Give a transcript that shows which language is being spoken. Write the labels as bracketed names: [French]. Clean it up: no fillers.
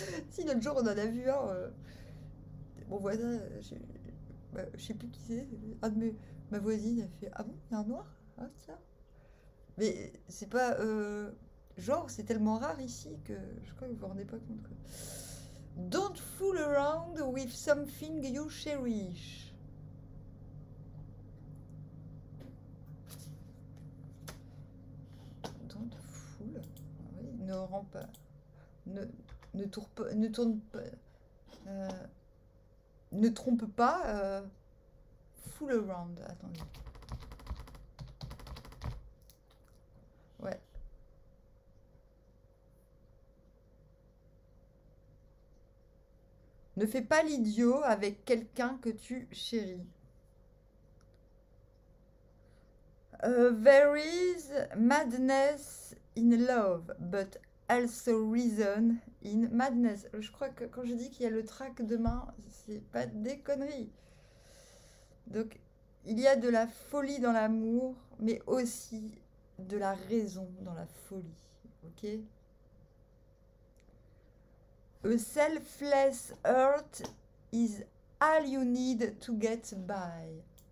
[French] Si, l'autre jour, on en a vu un. Mon voisin, je sais plus qui c'est. Ma voisine, elle fait: ah bon, il y a un noir? Ah, tiens. Mais c'est pas. Genre, c'est tellement rare ici que je crois que vous vous rendez pas compte. [English] Don't fool around with something you cherish. Don't fool. [French] Oui, ne rends pas. Ne tourne pas. Ne trompe pas. [English] Fool around. [French] Attendez. Ouais. Ne fais pas l'idiot avec quelqu'un que tu chéris. [English] There is madness in love, but also reason in madness. [French] Je crois que quand je dis qu'il y a le trac demain, c'est pas des conneries. Donc, il y a de la folie dans l'amour, mais aussi de la raison dans la folie. Ok? [English] A selfless heart is all you need to get by.